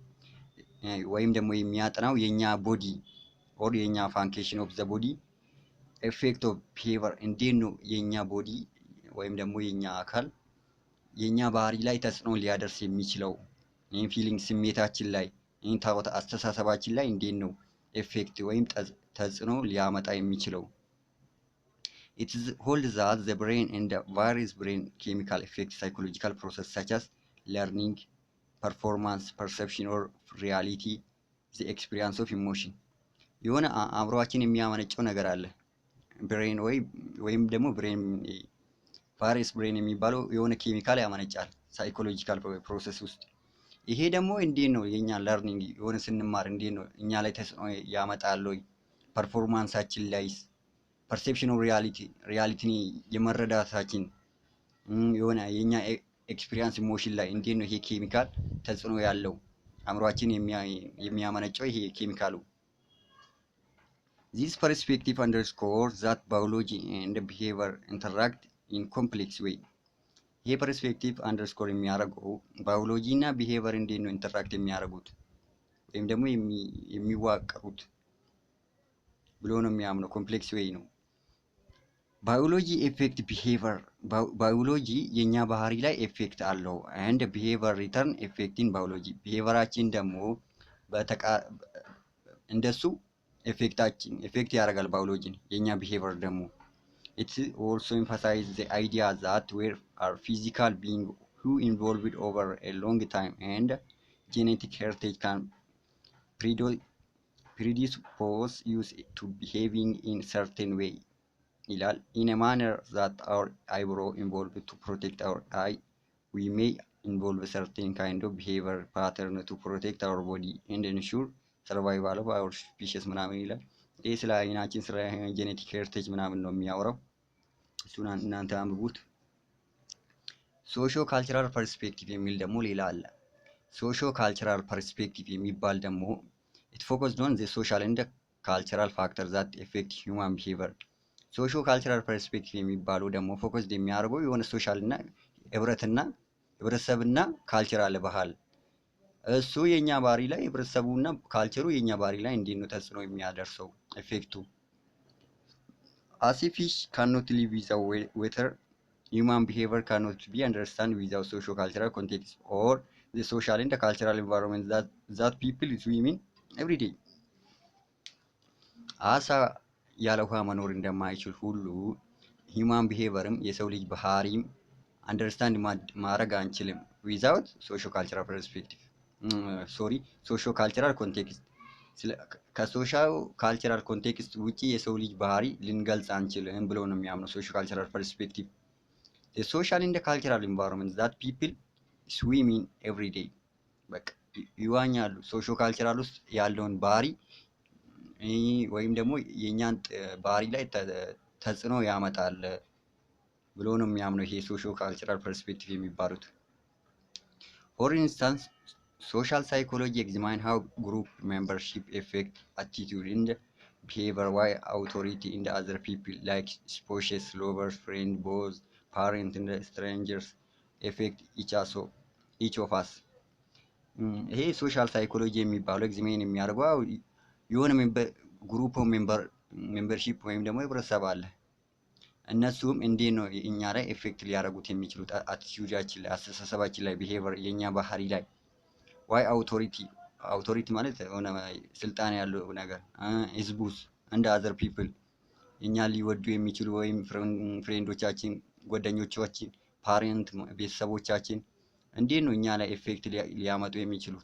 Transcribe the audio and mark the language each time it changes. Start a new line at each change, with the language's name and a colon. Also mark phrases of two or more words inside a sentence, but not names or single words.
Amharic: ወይም ደግሞ የሚያጠናው የኛ
English: body or
Amharic: የኛ
English: function of the body effect of behavior
Amharic: እንዴት ነው የኛ ቦዲ ወይም ደግሞ የኛ አካል የኛ ባህሪ ላይ ተጽዕኖ ሊያደርስ የሚችለው? ይህን ፊሊንግ ስሜታችን ላይ ይህን ታወት አስተሳሰባችን ላይ እንዴት ነው ኤፌክት ወይም ተጽዕኖ ሊያመጣ የሚችለው?
English: It is hold that the brain and the various brain chemical affect psychological process such as learning, performance, perception or reality, the experience of emotion.
Amharic: የሆነ አእምሮአችን የሚያመነጨው ነገር አለ። ብሬን ወይም ደግሞ
English: brain various brain
Amharic: የሚባለው የሆነ ኬሚካል ያመነጫል
English: psychological process
Amharic: ውስጥ። ይሄ ደግሞ እንዴት ነው የኛ ለርኒንግ የሆነ ስንማር እንዴት ነው እኛ ላይ ተጽዕኖ ያመጣል ወይ? ፐርፎርማንሳችን ላይ
English: perception of reality
Amharic: የመረዳታችን የሆነ የኛ
English: experience emotion
Amharic: ላይ እንዴት ነው ይሄ ኬሚካል ተጽዕኖ ያለው? አእምሮአችን የሚያመነጨው ይሄ ኬሚካሉ።
English: This perspective underscores that biology and behavior interact in complex way.
Amharic: ይሄ
English: perspective underscore
Amharic: የሚያደርገው ባዮሎጂ እና ቢሄቨር እንዴት ነው ኢንተራክት የሚያደርጉት ወይም ደግሞ የሚዋቀሩት ብሎ ነው የሚያምነው።
English: complex way
Amharic: ነው።
English: biology effect behavior፣
Amharic: ባዮሎጂ የኛ ባህሪ ላይ ኤፌክት አለው።
English: and behavior return effecting biology፣
Amharic: ቢሄቨራችን ደግሞ እንደሱ ኤፌክት ያደርጋል ባዮሎጂን የኛ ቢሄቨር ደግሞ።
English: It also emphasizes the idea that we are physical beings who evolved over a long time and genetic heritage can predispose us to behaving in certain way ይላል። In a manner that our eyebrow evolved to protect our eye, we may involve certain kind of behavior pattern to protect our body and ensure survival of our species
Amharic: ምናምን ይላል። ይህ ስለ አይናችን ስለ ጄኔቲክ ሄሪቴጅ ምናምን ነው የሚያወራው። እሱን እናንተ አንብቡት።
English: socio cultural perspective
Amharic: የሚል ደግሞ ሌላ አለ።
English: socio cultural perspective
Amharic: የሚባል ደግሞ
English: it focused on the social and cultural factors that affect human behavior። socio cultural perspective
Amharic: የሚባለው ደግሞ ፎከስድ የሚያደርገው የሆነ ሶሻል እና ህብረተሰብና ካልቸር አለ ባህል። እሱ የኛ ባህሪ ላይ ህብረተሰቡና ካልቸሩ የኛ ባህሪ ላይ እንዴት ነው ተጽዕኖ የሚያደርሰው ኤፌክቱ?
English: As a fish cannot live without water, human behavior cannot be understood without socio-cultural context or the social and the cultural environment that people swim in every day.
Amharic: አሳ ያለ ውሃ መኖር እንደማይችል ሁሉ
English: human behavior
Amharic: የሰው ልጅ ባህሪም አንደርስታንድ ማድረግ አንችልም
English: without socio-cultural perspective socio-cultural context። social cultural context
Amharic: ውጪ የሰው ልጅ ባህሪ ልንገልጽ አንችልም ብሎ ነው የሚያምነው
English: socio-cultural perspective። the social and the cultural environment that people swim in every day
Amharic: በቃ ይዋኛሉ ሶሾ-ካልቸራል ውስጥ ያለውን ባህሪ ወይም ደግሞ የኛን ባህሪ ላይ ተጽዕኖ ያመጣል ብሎ ነው የሚያምነው ይሄ ሶሾ-ካልቸራል ፐርስፔክቲቭ የሚባሉት።
English: for instance, social psychology examines how group membership affect attitude and behavior, while authority and other people like spouses, lovers, friends, boss, parents, and strangers affect each of us።
Amharic: ይሄ
English: social psychology
Amharic: የሚባለው ኤግዛሚን የሚያደርገው የሆነ
English: group membership
Amharic: ወይም ደግሞ ህብረተሰብ አለ። እነሱም እንዴት ነው እኛ ላይ ኤፌክት ሊያደርጉት የሚችሉት አቲቲዩዳችን ላይ፣ አስተሳሰባችን ላይ፣ ቢሄቪየር የኛ ባህሪ ላይ።
English: while authority
Amharic: ማለት የሆነ ስልጣን ያለው ነገር፣ ህዝቡስ እንደ
English: other people
Amharic: እኛ ሊወዱ የሚችሉ ወይም ፍሬንዶቻችን፣ ጓደኞቻችን፣ ፓሬንት ቤተሰቦቻችን እንዴት ነው እኛ ላይ ኤፌክት ሊያመጡ የሚችሉት?